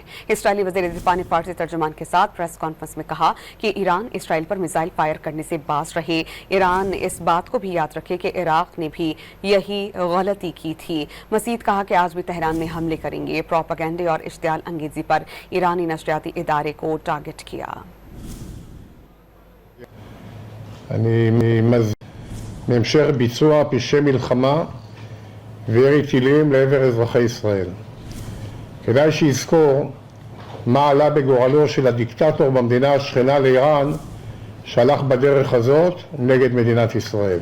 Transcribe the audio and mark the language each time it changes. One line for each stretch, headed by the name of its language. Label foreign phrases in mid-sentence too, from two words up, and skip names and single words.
Urdu: اسرائیلی وزیر دفاع نے فارسی ترجمان کے ساتھ
English: press conference
Urdu: میں کہا کہ ایران اسرائیل پر میزائل فائر کرنے سے باز رہے. ایران اس بات کو بھی یاد رکھے کہ عراق نے بھی یہی غلطی کی تھی. مزید کہا کہ آج بھی تہران میں حملے کریں گے۔ پروپیگنڈے اور اشتعال انگیزی پر ایرانی نشریاتی ادارے کو ٹارگٹ کیا.
Hebrew: מהמשך ביצוע פשעי מלחמה וירי טילים לעבר אזרחי ישראל. כדאי שיזכור מה עלה בגורלו של הדיקטטור במדינה השכנה לאיראן שהלך בדרך הזאת נגד מדינת ישראל.